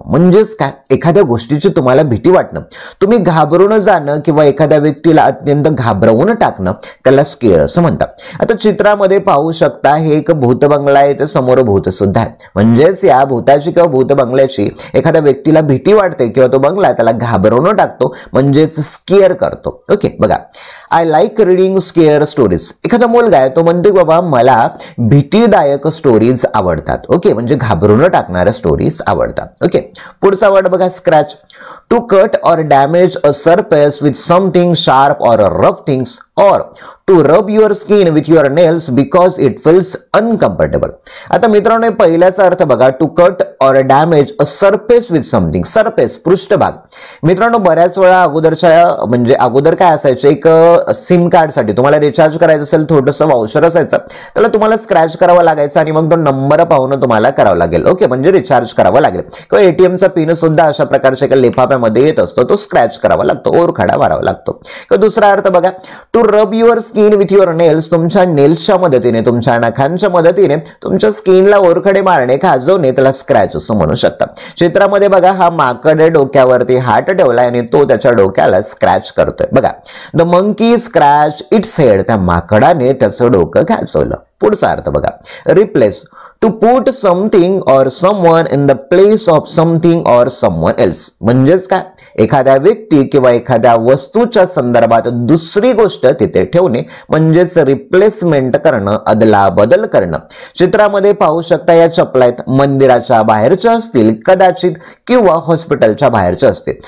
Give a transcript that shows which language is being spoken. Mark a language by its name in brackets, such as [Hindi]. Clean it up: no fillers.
[Marathi] म्हणजेच काय, एखाद्या गोष्टीची तुम्हाला भीती वाटणं, तुम्ही घाबरून जाणं किंवा एखाद्या व्यक्तीला अत्यंत घाबरवून टाकणं, त्याला स्केअर असं म्हणतात। आता चित्रामध्ये पाहू शकता हे एक भूत बंगला आहे, ते समोर भूत सुद्धा आहे। म्हणजेच या भूताची किंवा भूत बंगल्याची एखाद्या व्यक्तीला भीती वाटते किंवा तो बंगला त्याला घाबरवून टाकतो, म्हणजेच स्केअर करतो। [English] Okay, बघा, I like reading scare stories. [Marathi] एखादा मुलगा आहे तो म्हणतो बाबा मला भीतीदायक स्टोरीज आवडतात। ओके, म्हणजे घाबरवून टाकणाऱ्या स्टोरीज आवडतात। ओके, पुढचा वर्ड बघा, स्क्रॅच। [English] To cut or damage a surface with something sharp or rough things or to rub your skin with your nails because it feels uncomfortable। [Marathi] आता मित्रांनो, पहिल्याचा अर्थ बघा, [English] To cut or damage a surface with something. [Marathi] Surface, पृष्ठभाग। मित्रांनो, बऱ्याच वेळा अगोदर काय असायचं, एक सिम कार्ड साठी तुम्हाला रिचार्ज करायचं असेल, थोडंसं वाउचर असायचं, त्याला तुम्हाला स्क्रॅच करावा लागायचा आणि मग तो नंबर पाहून तुम्हाला करावा लागेल। ओके, म्हणजे रिचार्ज करावा लागेल। किंवा एटीएमचा पिन सुद्धा अशा प्रकारच्या एका लिफाफ्यामध्ये येत असतो, तो स्क्रॅच करावा लागतो, ओरखडा मारावा लागतो। किंवा दुसरा अर्थ बघा, [English] To rub your skin with your nails. [Marathi] तुमच्या नेल्सच्या मदतीने, तुमच्या नखांच्या मदतीने तुमच्या स्किनला ओरखडे मारणे, खाजवणे, त्याला स्क्रॅच असं म्हणू शकता। चित्रामध्ये बघा, हा माकड डोक्यावरती हात ठेवलाय आणि तो त्याच्या डोक्याला स्क्रॅच करतोय। [English] बघा, the monkey scratch its head. [Marathi] त्या माकडाने त्याचं डोकं खाजवलं। पुढचा अर्थ बघा, रिप्लेस। [English] To put something or someone in the place of something or someone else. [Marathi] म्हणजेच काय, एखाद्या व्यक्ती किंवा एखाद्या वस्तूच्या संदर्भात दुसरी गोष्ट तिथे ठेवणे, म्हणजेच रिप्लेसमेंट करणं, अदला बदल करणं। चित्रामध्ये पाहू शकता या चपला आहेत, मंदिराच्या बाहेरच्या असतील कदाचित किंवा हॉस्पिटलच्या बाहेरच्या असतील।